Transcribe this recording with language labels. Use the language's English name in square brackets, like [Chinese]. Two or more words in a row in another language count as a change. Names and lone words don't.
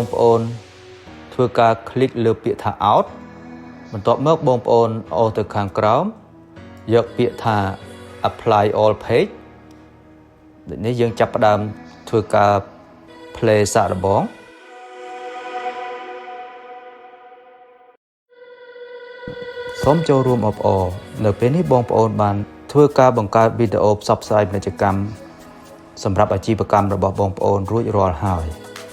[Khmer] ប្អូនធ្វើការ click លើពាក្យថា out បន្ទាប់មកបងប្អូនអូសទៅខាងក្រោមយកពាក្យថា [English] apply all page [Khmer] ដូចនេះយើងចាប់ផ្ដើមធ្វើការ play សាកល្បង សូមចូលរួមអបអរនៅពេលនេះបងប្អូនបានធ្វើការបង្កើតវីដេអូផ្សព្វផ្សាយពាណិជ្ជកម្មសម្រាប់អាជីវកម្មរបស់បងប្អូនរួចរាល់ហើយ